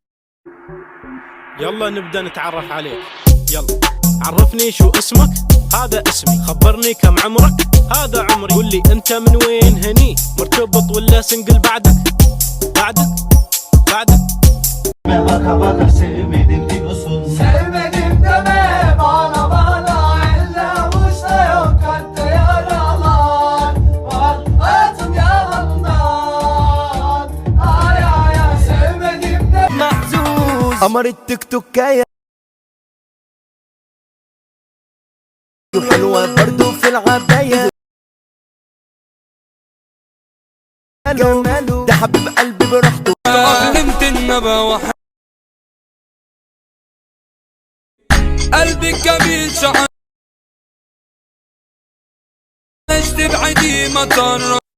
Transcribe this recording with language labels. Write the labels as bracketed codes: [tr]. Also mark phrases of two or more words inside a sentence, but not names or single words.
[ar] يلا نبدأ نتعرف عليك. يلا عرفني شو اسمك؟ هذا اسمي. خبرني كم عمرك؟ هذا عمري. قول لي انت من وين؟ هني مرتبط ولا سنجل؟ بعدك [tr] مرحبا sevmedim diyorsun. Sevmedim deme bana illa uçta yok kalpte yaralar var hayatım yalandan. Ay ay ay sevmedim de محزوز. [ar] قمر التيك توكايه حلوه برضو في العبايه، جماله ده حبيب قلبي براحته. علمت النبا قلبي جميل شعر ليش تبعدي ما تقرب.